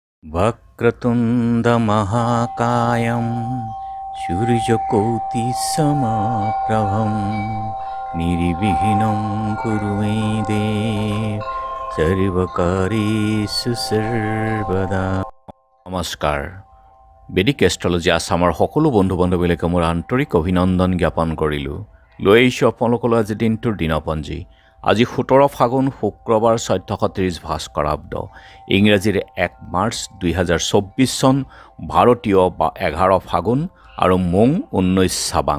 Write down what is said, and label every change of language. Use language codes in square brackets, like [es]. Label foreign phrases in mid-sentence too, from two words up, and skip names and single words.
[sa] वक्रतुण्डमहाकायं सूर्यकोटिसमप्रभं निर्विघ्नं कुरु मे देव सर्वकार्येषु सर्वदा। [as] নমস্কাৰ। বেদিক এষ্ট্ৰলজি আছামৰ সকলো বন্ধু বান্ধৱীলৈকে মোৰ আন্তৰিক অভিনন্দন জ্ঞাপন কৰিলোঁ। লৈ আহিছোঁ আপোনালোকলৈ আজি দিনটোৰ দিনপঞ্জী। আজি 17 ফাগুন শুক্ৰবাৰ 1430 ভাস্কৰাব্দ, ইংৰাজীৰ 1 মাৰ্চ 2024 চন, ভাৰতীয় 11 ফাগুন আৰু মোং 19 চাবান।